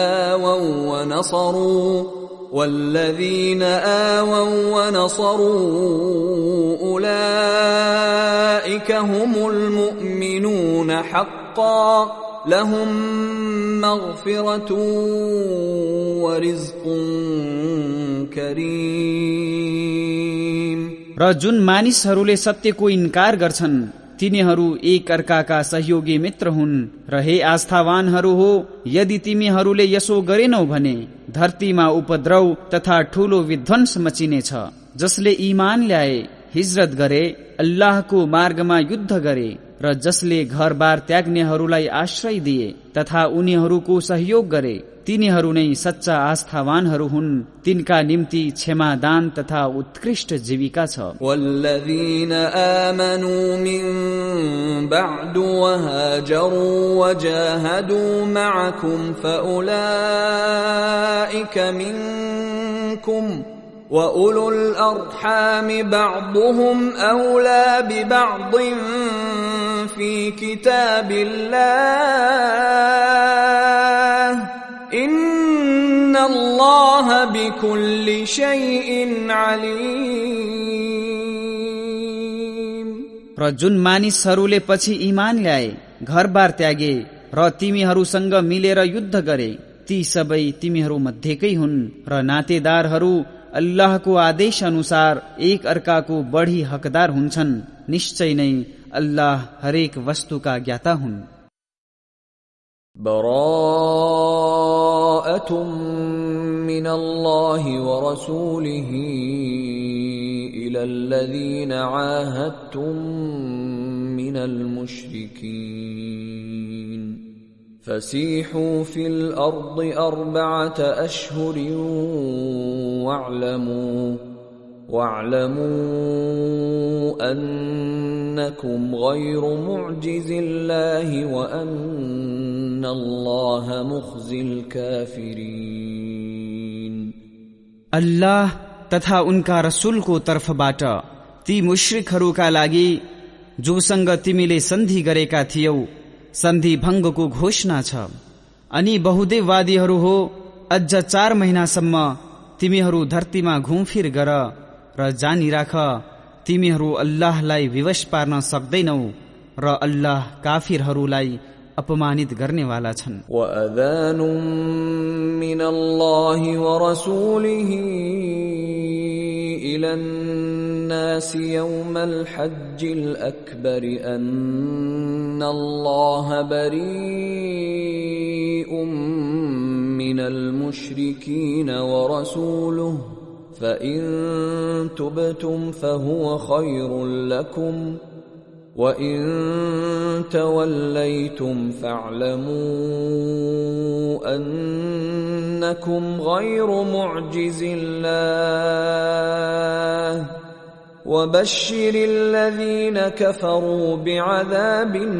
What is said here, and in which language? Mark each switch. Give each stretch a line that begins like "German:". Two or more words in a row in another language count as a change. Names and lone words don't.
Arabic: آووا ونصروا أولئك هم المؤمنون حقا لهم مغفرة ورزق كريم।
Nepali: र जुन मानिसहरूले सत्यको इन्कार गर्छन् तिनीहरू एक अर्काका सहयोगी मित्र हुन् र हे आस्थावानहरू हो यदि तिमीहरूले यसो गरेनौ भने धरतीमा उपद्रव तथा ठूलो विध्वंस मचिनेछ। जसले ईमान ल्याए हिजरत गरे अल्लाहको मार्गमा युद्ध गरे र जसले घरबार त्याग्नेहरूलाई आश्रय दिए तथा उनीहरूको सहयोग गरे तिनीहरू नै सच्चा आस्थावानहरू हुन्। तिनका निम्ति क्षमादान तथा उत्कृष्ट जीविका छ।
Arabic: والذين آمنوا من بعد وهاجروا وجاهدوا معكم فأولئك منكم وأولو الأرحام بعضهم أولى ببعض في كتاب الله إن الله بكل شيء عليم।
Nepali: र जुन मानिसहरूले पछि ईमान ल्याए घरबार त्यागे र तिमीहरूसँग मिलेर युद्ध गरे ती सबै तिमीहरू मध्येकै हुन् र नातेदारहरू अल्लाहको आदेश अनुसार एक अर्काको बढी हकदार हुन्छन्। निश्चय नै अल्लाह हरेक वस्तुका ज्ञाता हुन्।
Arabic: براءة من الله ورسوله إلى الذين عاهدتم من المشركين فسيحوا في الأرض 4 أشهر واعلموا أنكم غير معجز الله وأن الله مخزي الكافرين।
Nepali: अल्लाह तथा उनका रसूलको तर्फबाट ती मुश्रिकहरूका लागि जोसँग तिमीले सन्धि गरेका थियौ सन्धि भङ्गको घोषणा छ। अनि बहुदेववादीहरू हो अझ 4 महिनासम्म तिमीहरू धरतीमा घुमफिर गर र जानिराख तिमीहरू अल्लाहलाई विवश पार्न सक्दैनौ र अल्लाह काफिरहरूलाई अपमानित गर्नेवाला छन्।
Arabic: وأذان من الله ورسوله إلى الناس يوم الحج الأكبر أن الله بريء من المشركين ورسوله فإن تبتم فهو خير لكم وإن توليتم فاعلموا أنكم غير معجز الله وبشر الذين كفروا بعذاب